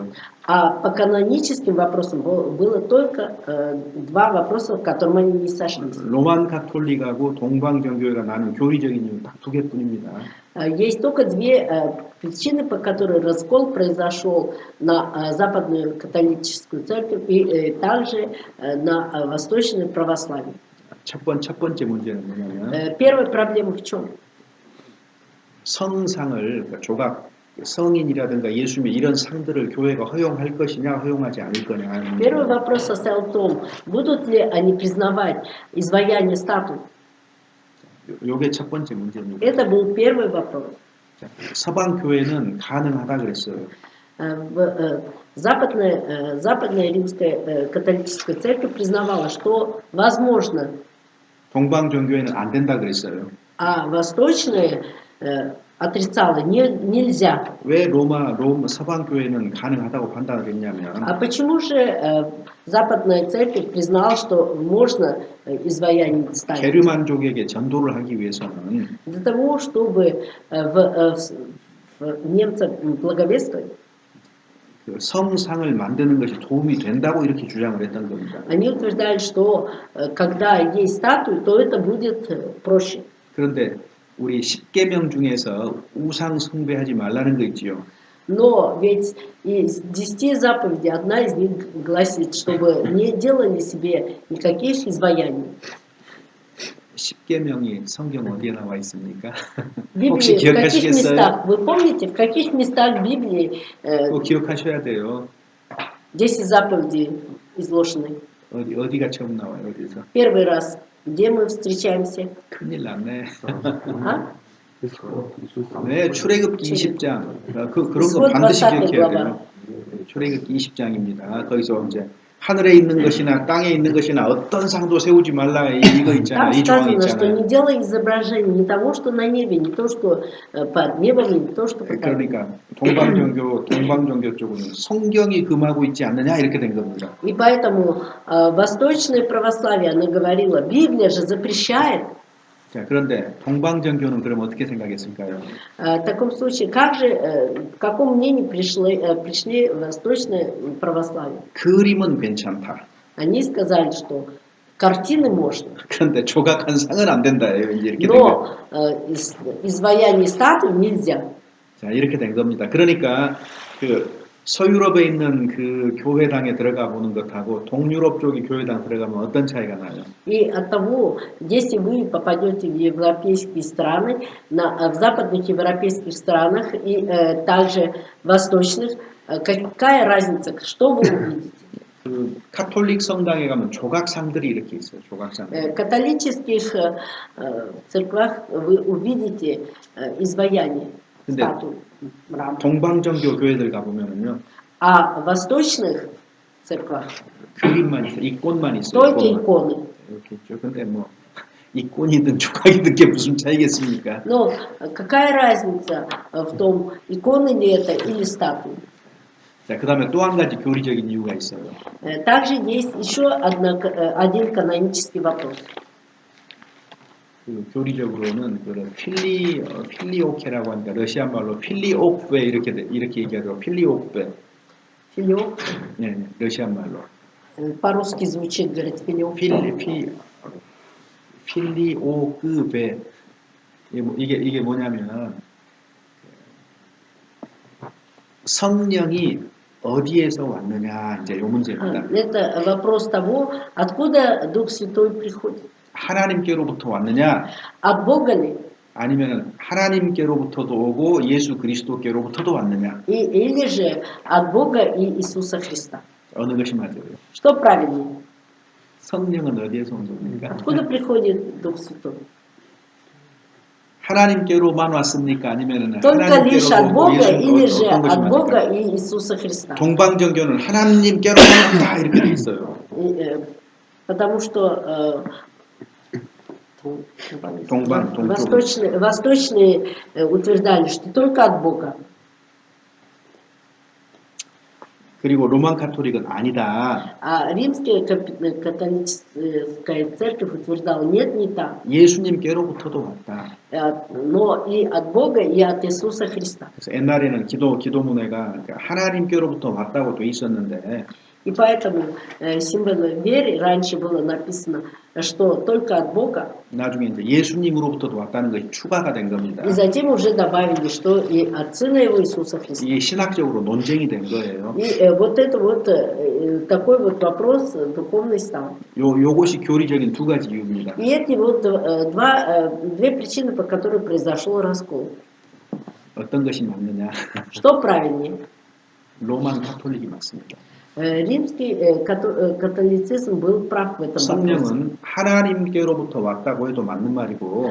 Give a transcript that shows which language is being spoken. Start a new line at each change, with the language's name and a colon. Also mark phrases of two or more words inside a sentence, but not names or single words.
Russian: А по каноническим вопросам было только два вопроса, в которых они не сошлись.
Korean: 로만 가톨릭하고 동방 정교회가 나는 교리적인 이유 딱 두 개뿐입니다.
Russian: Есть только две причины, по которым раскол произошел на западную католическую церковь и также на восточную православие.
Korean: 첫 번째 문제는 뭐냐면
Russian: Первая проблема в чем?
Korean: 성상을 그러니까 조각 성인이라든가 예수님 이런 상들을 교회가 허용할 것이냐 허용하지 않을 거냐.
Russian: Первый вопрос состоял в том, будут ли они признавать изваяние статуй.
Korean: 요게 첫 번째 문제입니다.
Russian: Это был первый вопрос.
Korean: 서방 교회는 가능하다 그랬어요.
Russian: Западная римская католическая церковь признавала, что возможно,
Korean: 동방 정교회는 안 된다 그랬어요.
Russian: а восточная отрицала, нельзя.
Korean: 왜 서방 교회는 가능하다고 판단을 했냐면
Russian: А почему же западная церковь признала, что можно изваяние ставить?
Korean: 게르만족에게 전도를 하기 위해서는
Russian: Для того, чтобы немцам благовествовать,
Korean: 그 성상을 만드는 것이 도움이 된다고 이렇게 주장을 했던 겁니다.
Russian: они утверждали, что когда есть статуи, то это будет проще.
Korean: 그런데 우리 10계명 중에서 우상 숭배하지 말라는 거 있지요.
Russian: Но ведь из 10 заповедей одна из них гласит, чтобы не делали себе никаких изваяний.
Korean: 10계명이 성경 어디에 на와 있습니까?
Russian: Библии,
Korean: 혹시
Russian: в каких
Korean: 기억하시겠어요?
Russian: местах? Вы помните, в каких местах Библии
Korean: 꼭 기억하셔야 돼요.
Russian: 10 заповедей изложены?
Korean: 어디가 처음 나와요? 어디서?
Russian: Первый раз, где мы встречаемся?
Korean: 큰일 났네. А? 네, 출애굽기 20장. 그런 거
Russian: исход
Korean: 반드시
Russian: 20
Korean: 기억해야
Russian: глава.
Korean: 돼요. 출애굽기 20장입니다. 거기서 이제 하늘에 있는 것이나 땅에 있는 것이나 어떤 상도 세우지 말라 이거 있잖아요.
Russian: Там
Korean: 이 조항
Russian: сказано, что
Korean: 있잖아요.
Russian: не делай изображений ни того, что на небе, ни то, что под небом, ни то, что под землей.
Korean: 그러니까 동방종교 쪽은 성경이 금하고 있지 않느냐 이렇게 된 겁니다.
Russian: И поэтому восточное православие, оно говорило, Библия же запрещает.
Korean: 자, 그런데 동방정교는 그럼 어떻게 생각했을까요?
Russian: В таком случае, к какому мнению пришли восточное православие?
Korean: 그림은 괜찮다.
Russian: Они сказали, что картины можно,
Korean: 그런데 조각한 상은 안 된다. 이제 이렇게 된
Russian: но
Korean: 거예요.
Russian: изваяние статуи нельзя.
Korean: 자, 이렇게 된 겁니다. 그러니까 그 서유럽에 있는 그 교회당에 들어가 보는 것하고 동유럽 쪽의 교회당 들어가면 어떤 차이가 나요?
Russian: И от того, если вы попадете в европейские страны, в западных европейских странах и также восточных, какая разница, что вы увидите?
Korean: 그 카톨릭 성당에 가면 조각상들이 이렇게 있어요. 조각상.
Russian: В католических церквах вы увидите изваяние,
Korean: 근데
Russian: статуи, мрамор.
Korean: 동방정교 교회들 가보면은요.
Russian: А в восточных церквах
Korean: 그림만 있어요. 이꽃만 있어요.
Russian: только
Korean: 이꽃만.
Russian: иконы.
Korean: 이렇게 있죠. 근데 뭐 이꽃이든 조각이든 게 무슨 차이겠습니까?
Russian: Но какая разница в том, иконы ли это или статуи?
Korean: 자, 그 다음에 또 한 가지 교리적인 이유가 있어요.
Russian: Также есть еще один канонический вопрос.
Korean: 그 교리적으로는 그 필리오케라고 하니까 러시아 말로 필리오크베 이렇게 얘기하더라고. 필리오크베.
Russian: Филиоп.
Korean: 네, 러시아 말로.
Russian: По-русски звучит, говорит, филиоп.
Korean: 필리오크베. 이게 뭐냐면 성령이 어디에서 왔느냐 이제 요 문제입니다.
Russian: Это вопрос того, откуда Дух Святой приходит.
Korean: 하나님께로부터 왔느냐?
Russian: От Бога ли?
Korean: 아니면 하나님께로부터도 오고 예수 그리스도께로부터도 왔느냐?
Russian: Или же от Бога и Иисуса Христа.
Korean: 어느 것이 맞아요?
Russian: Что правильнее?
Korean: 성령은 어디에서 온 겁니까?
Russian: Откуда приходит Дух Святой?
Korean: 하나님께로만 왔습니까? 아니면
Russian: Только лишь от
Korean: 하나님께로도
Russian: Бога
Korean: 예수
Russian: или же
Korean: 어떤 것이
Russian: от Бога
Korean: 맞을까요?
Russian: и Иисуса Христа?
Korean: 동방정교는 하나님께로만 왔다 이렇게 돼 있어요.
Russian: Потому что
Korean: 동쪽.
Russian: восточные утверждали, что только от Бога.
Korean: 그리고 로만 카톨릭은 아니다.
Russian: А римская католическая церковь утверждала, нет, не так.
Korean: 예수님께로부터도 왔다.
Russian: Но и от Бога, и от Иисуса Христа.
Korean: 그래서 옛날에는 기도문회가 하나님께로부터 왔다고 돼 있었는데
Russian: И поэтому символом веры раньше было написано, что только от Бога.
Korean: 나중에 이제 예수님으로부터도 왔다는 것이 추가가 된 겁니다.
Russian: И затем уже добавили, что и от Сына Его Иисуса Христа.
Korean: 이게 신학적으로 논쟁이 된 거예요.
Russian: И вот это вот такой вот вопрос духовный стал.
Korean: 요것이 교리적인 두 가지 이유입니다.
Russian: И эти вот две причины, по которым произошел раскол.
Korean: 어떤 것이 맞느냐?
Russian: Что правильнее?
Korean: 로만 카톨릭이 맞습니다.
Russian: Римский католицизм был прав в этом вопросе.
Korean: 성령은 하나님께로부터 왔다고 해도 맞는 말이고